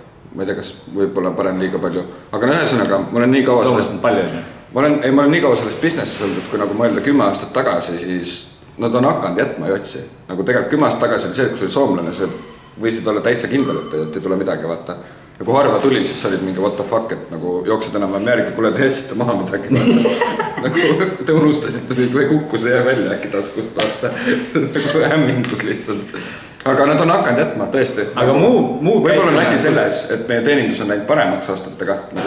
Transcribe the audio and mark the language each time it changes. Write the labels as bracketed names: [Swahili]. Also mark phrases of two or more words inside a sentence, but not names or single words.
[Estonian] Ma ei tea, kas võib-olla parem liiga palju, aga ühesõnaga, ma olen nii kaua Soomlast on palju, on ju? Ma olen nii kaua selles businessis olnud, et kui nagu mõelda 10 aastat tagasi, siis nad on hakanud jätma jotsi. Nagu tegelikult 10 aastat tagasi oli see, kui oli soomlane, see võisid olla täitsa kindel, et ei tule midagi, vaata. Ja kui harva tuli, siis olid mingi [English] what the fuck, [Estonian] et nagu jooksed enam järgi, kuule te jätsite maha midagi, vaata. Nagu te unustasite või kukkus ja välja äkki taskust, vaata. Nagu hämmingus lihtsalt. Aga nad on hakanud jätma, tõesti. Aga muu võib-olla on asi selles, et meie teenindus on läinud paremaks aastatega.